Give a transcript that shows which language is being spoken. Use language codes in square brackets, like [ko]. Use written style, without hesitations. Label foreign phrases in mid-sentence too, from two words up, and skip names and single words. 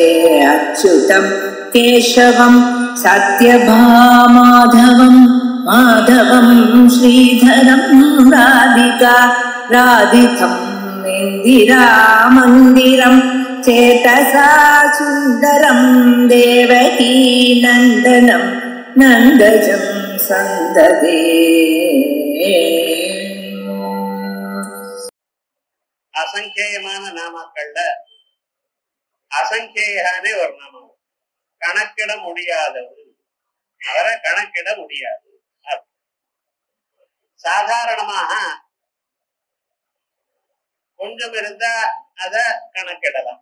[sa] अच्युतं केशवं सत्यभामाधवं माधवं श्रीधरं राधिका राधितम् इन्दिरामन्दिरं चेतसा सुन्दरं देवकी नन्दनं नन्दजं सन्ददे। [ta] அசங்கேயமான நாமக்கள்ல அசங்கேயானே ஒரு நாமம், கணக்கிட முடியாதது, அவரை கணக்கிட முடியாது. சாதாரணமாக கொஞ்சம் இருந்தா அத கணக்கிடலாம்.